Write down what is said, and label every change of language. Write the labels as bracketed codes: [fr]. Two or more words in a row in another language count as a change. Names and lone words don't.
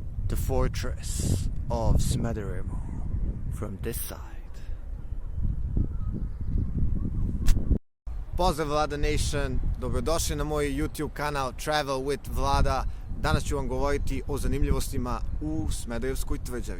[en] the fortress of Smederevo from this side. [sr] Pozdrav Vlada Nation, dobrodošli na moj YouTube kanal Travel with Vlada. Danas ću vam govoriti o zanimljivostima u Smederevskoj tvrđavi.